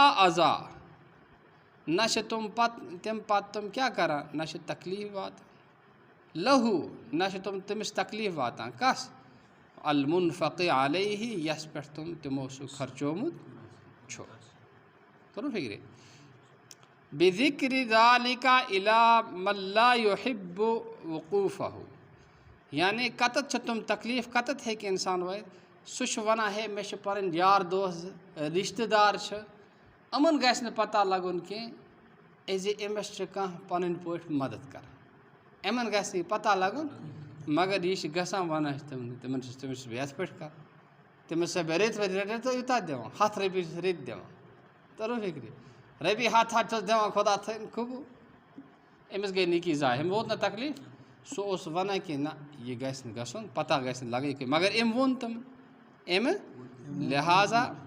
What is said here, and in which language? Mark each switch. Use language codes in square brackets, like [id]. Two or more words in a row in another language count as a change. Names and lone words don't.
[ks] ازا نہ چھِ تِم پَتہٕ تِم کیٛاہ کَران نہ چھِ تکلیٖف واتان لہوٗ نہ چھِ تِم تٔمِس تکلیٖف واتان کَس [ar] المنفق علیہ [ks] یَس پٮ۪ٹھ تِمو سُہ خرچومُت چھُ توٚرُو فِکرِ [ar] بذکر ذالک الی من لا یحب وقوفہ [ks] یعنی کَتَتھ چھِ تِم تکلیٖف کَتَتھ ہیٚکہِ اِنسان وٲتِتھ سُہ چھُ وَنان ہے مےٚ چھِ پَنٕنۍ یار دوس رِشتہٕ دار چھِ یِمَن گژھِ نہٕ پَتہ لَگُن کینٛہہ زِ أمِس چھِ کانٛہہ پَنٕنۍ پٲٹھۍ مدد کَران یِمَن گژھِ نہٕ یہِ پَتہ لَگُن مگر یہِ چھِ گژھان وَنان چھِ تِمَن تٔمِس چھُس بہٕ یَتھ پٲٹھۍ کَران تٔمِس چھِ بہٕ رٮ۪تۍ وٲتۍ یوٗتاہ دِوان 100 رۄپیہِ چھُس رٮ۪تۍ دِوان توٚرُو فِکرِ رۄپیہِ 100 چھُس دِوان خۄدا تھٲیِن قبوٗل أمِس گٔے نیکی ضایع أمۍ ووت نہ تکلیٖف سُہ اوس وَنان کہِ نہ یہِ گژھِ نہٕ گژھُن پَتہ گژھِ نہٕ لَگٕنۍ کینٛہہ مگر أمۍ ووٚن تِم أمۍ لہٰذا